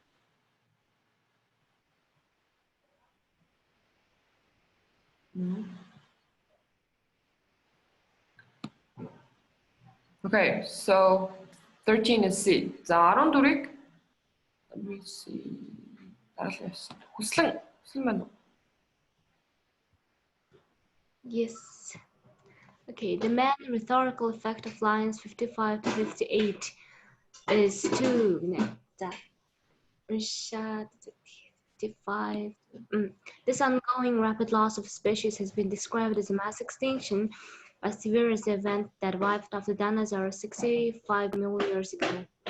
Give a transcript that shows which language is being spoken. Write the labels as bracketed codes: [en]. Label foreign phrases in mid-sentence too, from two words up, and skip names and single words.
[en] Okay, so 13 is C. За 14-ийг let me see. [mn] Хүслэн байна уу? [en] Yes. Okay, the main rhetorical effect of lines 55 to 58 is to This ongoing rapid loss of species has been described as a mass extinction, a severe event that wiped off the dinosaurs 65 million years ago.